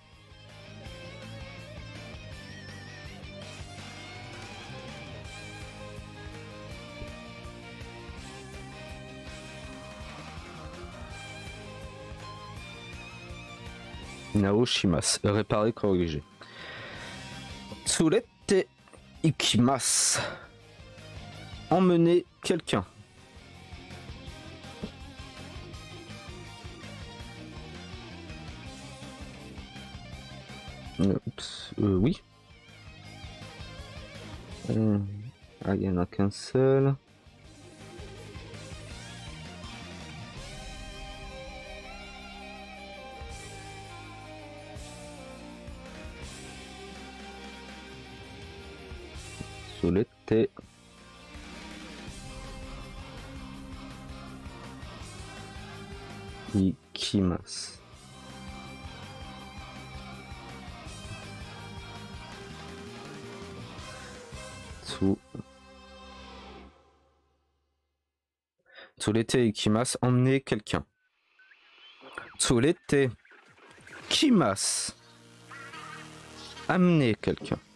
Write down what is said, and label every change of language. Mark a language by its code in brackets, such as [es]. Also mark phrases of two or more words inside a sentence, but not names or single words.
[ja] 直します. [fr] Réparer, corriger. [ja] 連れて行きます. [fr] Emmener quelqu'un. Oui. Ah, il n'y en a qu'un seul. [ja] Solete. Ikimasu. 連れて行きます, [fr] emmener quelqu'un. [ja] 連れて来ます, [fr] amener quelqu'un.